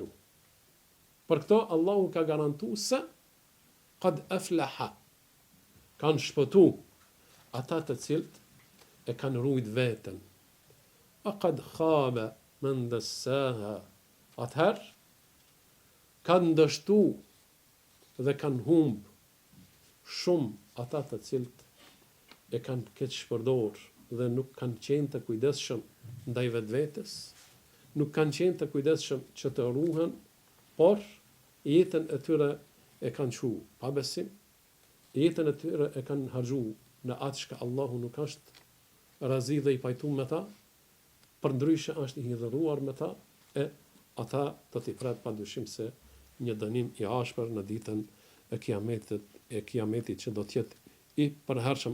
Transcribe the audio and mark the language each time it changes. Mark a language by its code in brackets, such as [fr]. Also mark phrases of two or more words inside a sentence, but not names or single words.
[sq] Për këto Allahu ka garantuar se [ar] قد أفلح, [sq] kanë shpëtu ata të cilët e kanë rujt veten. [ar] وقد خاب من دساها. [sq] Atëherë kanë dështu dhe kanë humb shumë ata të cilët e kanë keq shpërdor dhe nuk kanë qenë të kujdesshëm ndaj vetvetes, nuk kanë qenë të kujdesshëm që të ruhen, por jetën e tyre e kanë çu pa besim, jetën e tyre e kanë harxhu në atë që Allahu nuk është razi dhe i pajtuar me ta, përndryshe është i hidhëruar me ta, e ata do t'i pret padyshim se një dënim i ashpër në ditën e kiametit që do t'jetë i përhershëm.